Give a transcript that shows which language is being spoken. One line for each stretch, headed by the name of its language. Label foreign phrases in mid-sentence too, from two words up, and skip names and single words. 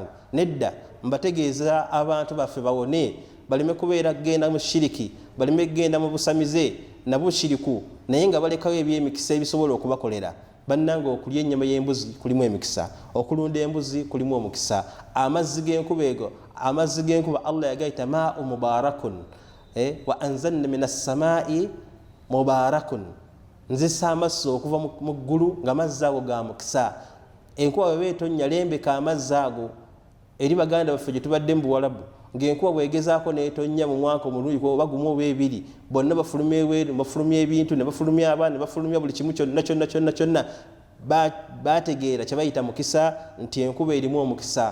Ganda: Nedda, mbategeeza abantu baffe bawone, baleme kubeera kugenda mu shiriki, baleme kugenda mu busamize na bushiriku, naye nga balekawo ebyemikisa ebisobola okubakolera. Bannange, okulya ennyama y'embuzi kulimu emikisa, okulunda embuzi kulimu omukisa. Amazzi g'enkuba ego, amazzi g'enkuba Allah yagayita
Arabic: ماء مبارك، وأنزلنا من السماء مبارك,
Ganda: nzisa amazzi okuva mu ggulu nga amazzi ago ga mukisa. Enkuba bwe beetonnya lembeka amazzi ago. Eri baganda baffe gye tubadde mu Buwarabu, ng'enkuba bwegezaako n'etonnya mu mwaka omulundi oba gumu oba ebiri, bonna bafulumya eweeru, bafulumya ebintu, ne bafulumya abaana, ne bafulumya buli kimu kyonna bategeera kye bayita mukisa, nti enkuba erimu omukisa.